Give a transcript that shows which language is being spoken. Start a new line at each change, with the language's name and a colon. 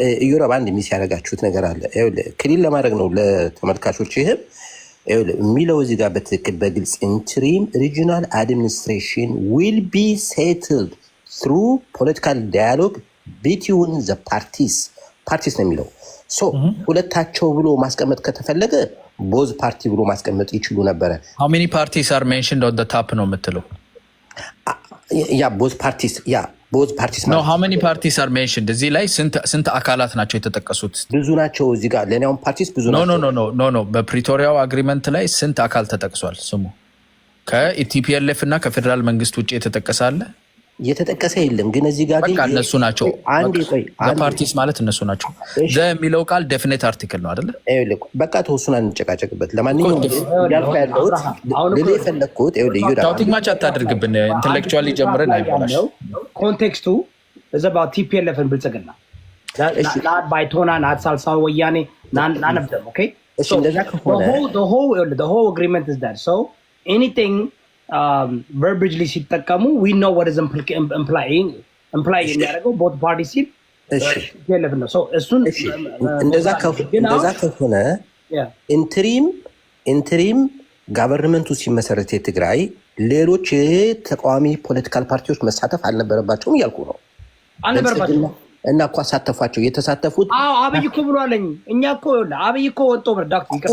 Amharic: ዩሮብ አንድ ሚስ ያደረጋችሁት ነገር አለ። ክሊል ለማድረግ ነው ለተመልካቾች ይህም የሚለው እዚህ ጋር በትክክል በግልጽ
English: ኢንትሪም ሪጂናል አድሚኒስትሬሽን ዊል ቢ ሴትልድ ትሩ ፖለቲካል ዳያሎግ ቢትዊን ዘ ፓርቲስ
Amharic: ነው የሚለው። ሁለታቸው ብሎ ማስቀመጥ ከተፈለገ ቦዝ ፓርቲ ብሎ ማስቀመጥ ይችሉ ነበረ።
English: how many parties are mentioned on the top
Amharic: ነው የምትለው?
English: ቦዝ ፓርቲስ
Amharic: ነው።
English: how many parties are mentioned?
Amharic: እዚህ ላይ ስንት አካላት ናቸው የተጠቀሱት? ብዙ ናቸው። እዚህ ጋር ለኔውም ፓርቲስ ብዙ ናቸው። ኖ በፕሪቶሪያው አግሪመንት ላይ ስንት አካል ተጠቅሷል? ስሙ ከኢቲፒኤልኤፍ እና ከፌዴራል መንግስት ውጭ የተጠቀሰ አለ? የተጠቀሰ የለም። ግን እዚህ ጋር በቃ እነሱ ናቸው ፓርቲስ ማለት እነሱ ናቸው። የሚለው ቃል ዴፊኒት አርቲክል ነው አይደለ? በቃ ተወሱን አንጨቃጨቅበት። ለማንኛውም ያልኩ ያለሁት ልል የፈለግኩት ሻውቲንግ ማች አታድርግብን። ኢንተሌክቹዋሊ ጀምረን አይበላሽ። ኮንቴክስቱ እዛ ቲፒኤልኤፍን ብልጽግና ናት ባይቶና ናት ሳልሳዊ ወያኔ ናነብደም ኦኬ እንደዛ ከሆነ
English: the whole agreement is that so anything verbiagely
Amharic: ሲጠቀሙ
English: we know what is implying
Amharic: የሚያደርገው
English: both parties
Amharic: ሲል ቲፒኤልኤፍ ነው። እሱን እንደዛ ከሆነ ኢንትሪም ጋቨርንመንቱ ሲመሰረት የትግራይ ሌሎች ተቃዋሚ ፖለቲካል ፓርቲዎች መሳተፍ አልነበረባቸውም እያልኩ ነው። አልነበረባቸውም እና እኮ አሳተፏቸው። የተሳተፉት አብይ እኮ ብሏለኝ። እኛ እኮ አብይ እኮ ወጥቶ ብርዳክት